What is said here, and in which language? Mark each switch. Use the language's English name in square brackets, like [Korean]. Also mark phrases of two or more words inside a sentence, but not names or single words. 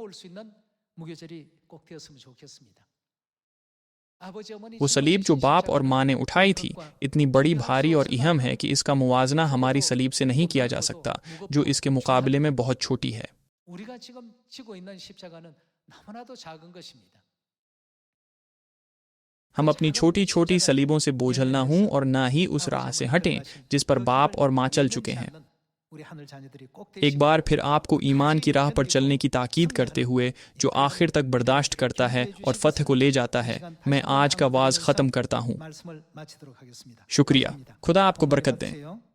[Urdu] وہ صلیب جو باپ اور ماں نے اٹھائی تھی اتنی بڑی، بھاری اور اہم ہے کہ اس کا موازنہ ہماری صلیب سے نہیں کیا جا سکتا جو اس کے مقابلے میں بہت چھوٹی ہے. ہم اپنی چھوٹی چھوٹی صلیبوں سے بوجھل نہ ہوں اور نہ ہی اس راہ سے ہٹیں جس پر باپ اور ماں چل چکے ہیں. [Korean] 우리 하늘 자녀들이 꼭 [Urdu] ایک بار پھر آپ کو ایمان کی راہ پر چلنے کی تاکید کرتے ہوئے جو آخر تک برداشت کرتا ہے اور فتح کو لے جاتا ہے، میں آج کا وعظ ختم کرتا ہوں. [Korean] 말씀을 마치도록 하겠습니다. [Urdu] شکریہ۔ خدا آپ کو برکت دیں.